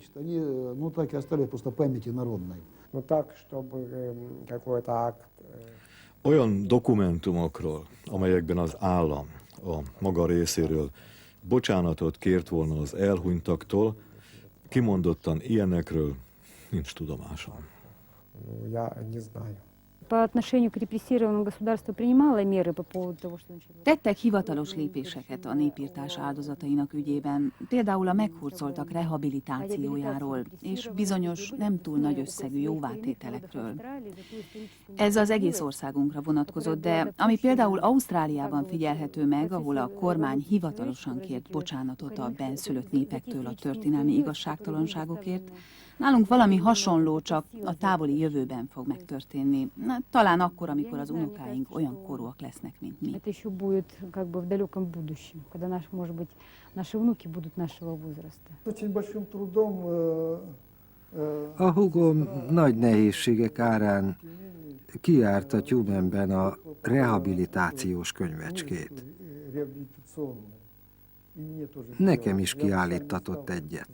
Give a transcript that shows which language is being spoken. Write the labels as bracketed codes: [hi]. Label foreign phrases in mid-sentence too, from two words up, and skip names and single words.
[hu] Olyan dokumentumokról, amelyekben az állam a maga részéről bocsánatot kért volna az elhunytaktól, kimondottan ilyenekről nincs tudomásom. [ru] По отношению к репрессированному государству принимало меры по поводу того, что началось? [hu] Tettek hivatalos lépéseket a népírtás áldozatainak ügyében, például a meghurcoltak rehabilitációjáról és bizonyos nem túl nagy összegű jóvátételekről. Ez az egész országunkra vonatkozott, de ami például Ausztráliában figyelhető meg, ahol a kormány hivatalosan kért bocsánatot a benszülött népektől a történelmi igazságtalanságokért, nálunk valami hasonló, csak a távoli jövőben fog megtörténni. Talán akkor, amikor az unokáink olyan korúak lesznek, mint mi. [ru] Это еще будет как бы в далеком будущем, когда может быть, наши внуки будут нашего возраста. [hu] A húgom nagy nehézségek árán kijárt a Tyumenben a rehabilitációs könyvecskét. Nekem is kiállítatott egyet.